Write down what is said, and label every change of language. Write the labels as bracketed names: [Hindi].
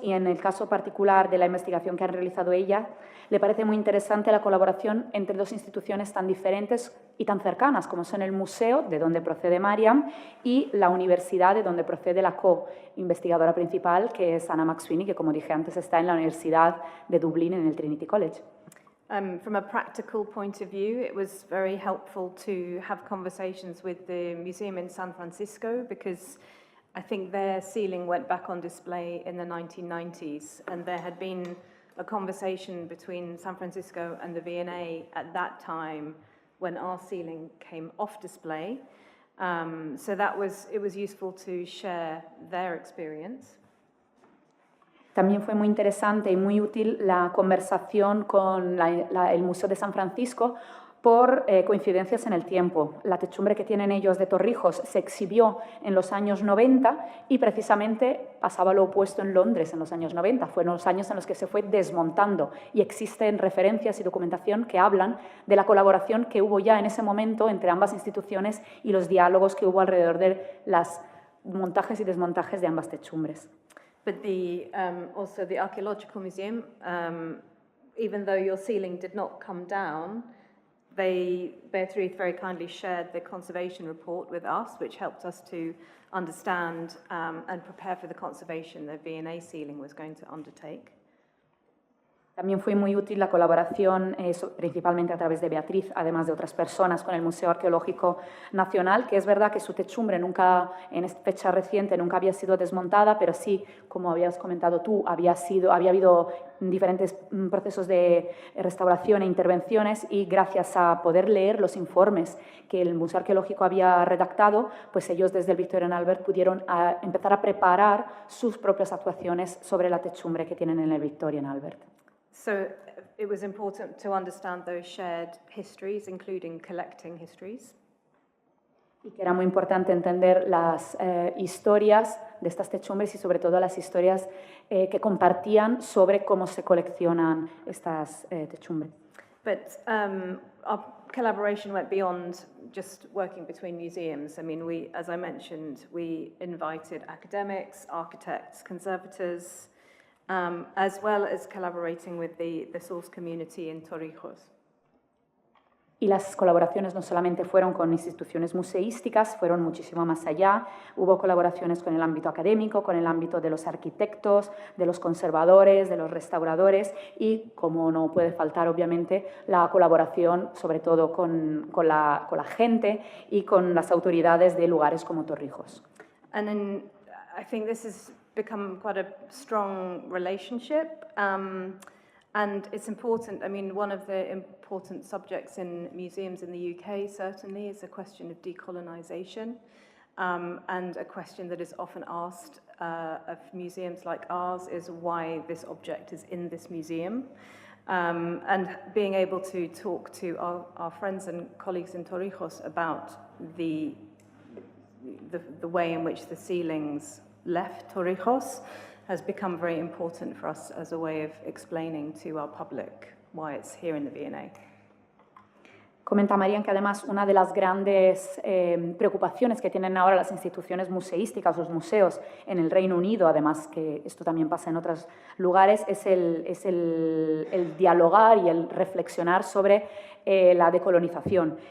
[Spanish] Y en el caso particular de la investigación que ha realizado ella, le parece muy interesante la colaboración entre dos instituciones tan diferentes y tan cercanas como son el museo, de donde procede Mariam, y la universidad, de donde procede la co-investigadora principal, que es Anna McSweeney, que, como dije antes, está en la Universidad de Dublín, en el Trinity College. [English] From a practical point of view, it was very helpful to have conversations with the museum in San Francisco, because I think their ceiling went back on display in the 1990s, and there had been a conversation between San Francisco and the V&A at that time when our ceiling came off display. So it was useful to share their experience. [Spanish] También fue muy interesante y muy útil la conversación con el Museo de San Francisco por coincidencias en el tiempo. La techumbre que tienen ellos de Torrijos se exhibió en los años 90 y precisamente pasaba lo opuesto en Londres en los años 90. Fueron los años en los que se fue desmontando, y existen referencias y documentación que hablan de la colaboración que hubo ya en ese momento entre ambas instituciones y los diálogos que hubo alrededor de los montajes y desmontajes de ambas techumbres. [English] But also the Archaeological Museum, even though your ceiling did not come down, Beatriz very kindly shared the conservation report with us, which helped us to understand and prepare for the conservation the V&A ceiling was going to undertake. [Spanish] También fue muy útil la colaboración, principalmente a través de Beatriz, además de otras personas, con el Museo Arqueológico Nacional, que es verdad que su techumbre nunca, en fecha reciente, nunca había sido desmontada, pero sí, como habías comentado tú, había habido diferentes procesos de restauración e intervenciones, y gracias a poder leer los informes que el Museo Arqueológico había redactado, pues ellos desde el Victorian Albert pudieron empezar a preparar sus propias actuaciones sobre la techumbre que tienen en el Victorian Albert. [English] So it was important to understand those shared histories, including collecting histories. [Spanish] Y que era muy importante entender las historias de estas techumbres y sobre todo las historias que compartían sobre cómo se coleccionan estas techumbres. [English] But our collaboration went beyond just working between museums. I mean, as I mentioned, we invited academics, architects, conservators, as well as collaborating with the source community in Torrijos. [Spanish] Y las colaboraciones no solamente fueron con instituciones museísticas, fueron muchísimo más allá. Hubo colaboraciones con el ámbito académico, con el ámbito de los arquitectos, de los conservadores, de los restauradores y, como no puede faltar, obviamente, la colaboración sobre todo con la gente y con las autoridades de lugares como Torrijos. [English] And then I think this has become quite a strong relationship. And it's important, I mean, one of the important subjects in museums in the UK certainly is the question of decolonisation, and a question that is often asked of museums like ours is why this object is in this museum. And being able to talk to our friends and colleagues in Torrijos about the way in which the ceilings left Torrijos has become very important for us as a way of explaining to our public why it's here in the V&A. [Spanish] Comenta Marian que además una de las grandes preocupaciones que tienen ahora las instituciones museísticas, los museos en el Reino Unido, además que esto también pasa en otros lugares, es el dialogar y el reflexionar sobre la decolonización.